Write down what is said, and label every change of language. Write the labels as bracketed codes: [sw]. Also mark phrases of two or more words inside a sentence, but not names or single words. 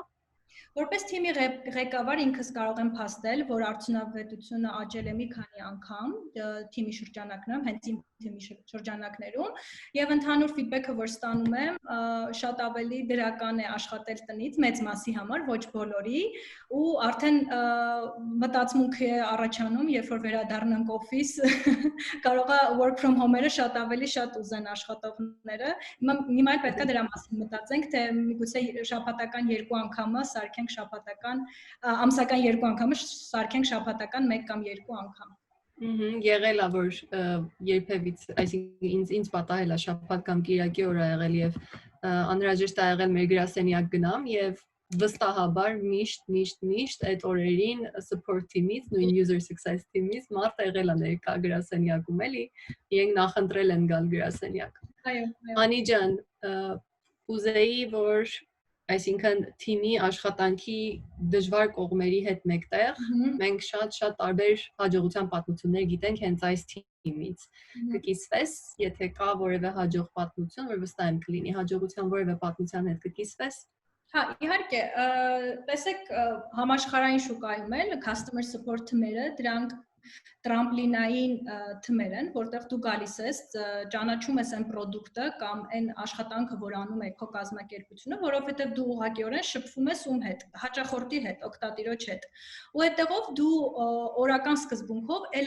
[hy] Որպես թիմի ղեկավար ինքս կարող եմ փաստել, որ արդյունավետությունը աճել է մի քանի անգամ թիմի շրջանակներում, հենց իմ թիմի շրջանակներում, եւ ընդհանուր ֆիդբեքը, որ ստանում եմ, շատ ավելի դրական է աշխատել տնից մեծ մասի համար, ոչ բոլորի, ու արդեն մտածմունք է առաջանում, երբ որ վերադառնանք օֆիս, կարող է [en] work from home- [hy] երը շատ ավելի շատ ուզեն աշխատողները։ Հիմա էլ պետք է դրա մասին մտածենք, թե միգուցե շաբաթական 2 անգամը սարքենք շաբաթական ամսական 2 անգամը սարքենք շաբաթական 1 կամ 2 անգամ։ Եղել է որ երբևից, այսինքն ինձ պատահել է շաբաթ կամ կիրակի օր ա եղել եւ անհրաժեշտ ա եղել մեր գրասենյակ գնամ եւ վստահաբար միշտ այդ օրերին [en] support team- [hy] ից, նույն [en] user success team- [hy] ից մարդ եղել է ներկա գրասենյակում էլի, իրենք նախընտրել են գալ գրասենյակ։ Այո։ Անի ջան, ուզեի որ այսինքն թիմի աշխատանքի դժվար կողմերի հետ մեկտեղ մենք շատ տարբեր հաջողության պատմություններ գիտենք հենց այս թիմից։ Կկիսվես, եթե կա որևէ հաջող պատմություն, որ վստահ եմ կլինի, հաջողության որևէ պատմության հետ կկիսվես։ Հա, իհարկե, տեսեք, համաշխարհային շուկայում էլ [en] customer support [hy] թիմերը դրանք տրամպլինային թմեր են, որտեղ դու գալիս ես, ճանաչում ես այն product-ը կամ այն աշխատանքը, որ անում է քո կազմակերպությունը, որովհետև դու ուղղակիորեն շփվում ես ում հետ, հաճախորդի հետ, օգտատիրոջ հետ։ Ու այդտեղով դու օրական սկզբունքով ել